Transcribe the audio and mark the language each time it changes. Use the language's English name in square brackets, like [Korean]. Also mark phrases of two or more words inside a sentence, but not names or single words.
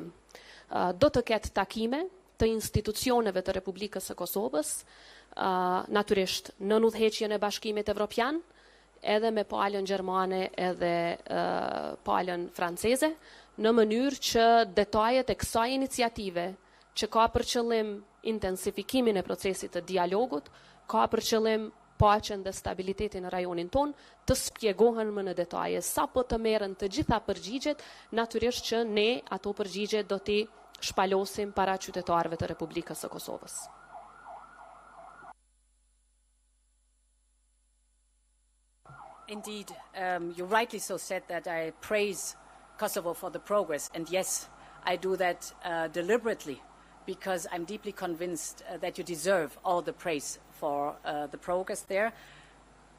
[Albanian] Do të ketë takime të institucioneve të Republikës së Kosovës, natyrisht në udhëheqjen e Bashkimit Evropian, edhe me palën gjermane edhe palën franceze, në mënyrë që detajet e kësaj iniciative, që ka për qëllim intensifikimin e procesit të dialogut, ka për qëllim paqen dhe stabilitetin në rajonin ton, të spjegohen më në detaje. Sa po të merren të gjitha përgjigjet, natyrisht që ne ato përgjigje do t'i shpalosim para qytetarëve të Republikës së Kosovës. [English] Indeed, you rightly so said that I praise Kosovo for the progress, and yes, I do that deliberately, because I'm deeply convinced that you deserve all the praise for the progress there.